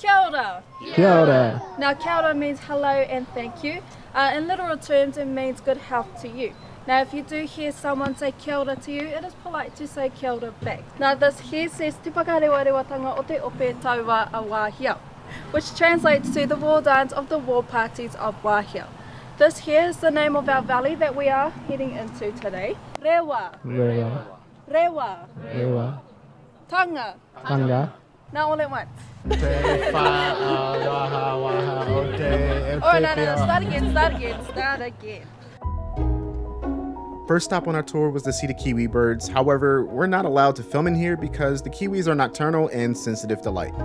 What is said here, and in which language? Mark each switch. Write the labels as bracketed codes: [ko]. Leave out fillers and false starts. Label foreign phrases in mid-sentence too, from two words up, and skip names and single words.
[mi] Kia ora. Kia ora. [en] Now, [mi] kia ora [en] means hello and thank you. In literal terms, it means good health to you. Now, if you do hear someone say [mi] kia ora [en] to you, it is polite to say [mi] kia ora [en] back. Now, this here says [mi] Te whakarewa rewatanga o te ope taua a wāhia, [en] which translates to the war dance of the war parties of Wāhia. This here is the name of our valley that we are heading into today. [mi] Rewa. Rewa. Rewa. Rewa. Tanga. Tanga. [en] Now all at once. Oh, Oh, no, start again. First stop on our tour was to see the kiwi birds. However, we're not allowed to film in here because the kiwis are nocturnal and sensitive to light.